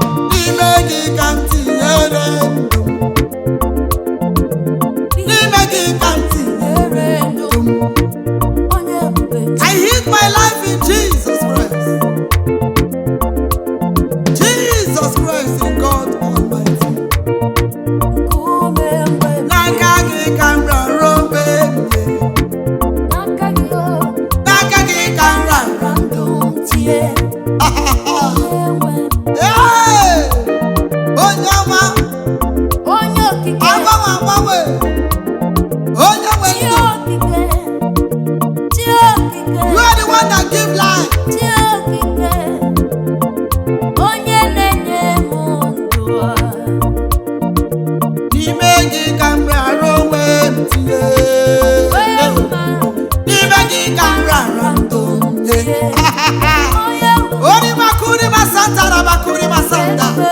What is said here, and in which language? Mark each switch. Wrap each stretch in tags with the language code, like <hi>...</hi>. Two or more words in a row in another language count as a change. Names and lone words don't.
<ig>N'ime gị ka m tinyere ndụ m. N'ime gị ka m tinyere ndụ m. Onye ebube.</ig> <en>I hid my life in Jesus Christ. Jesus Christ in God Almighty.</en> <ig>Nkume mgbe N'aka gị ka m rara onwe m nye. N'aka gị, oh. N'aka gị ka m rara ndụ m tinye. Hey! Onye ọma. Onye okike. Agbanwe agbanwe. Onye nwe Chi ndụ. okike. Chi okike.</ig> <en>You are the one that give life.</en> <ig>Chi okike. Onye na-enye m ndụ a. N'ime gị ka m rara onwe m tinye. Onye ọma. N'ime gị ka m rara ndụ m nye. Ori bakuri masanta, ra bakuri masanta.</ig>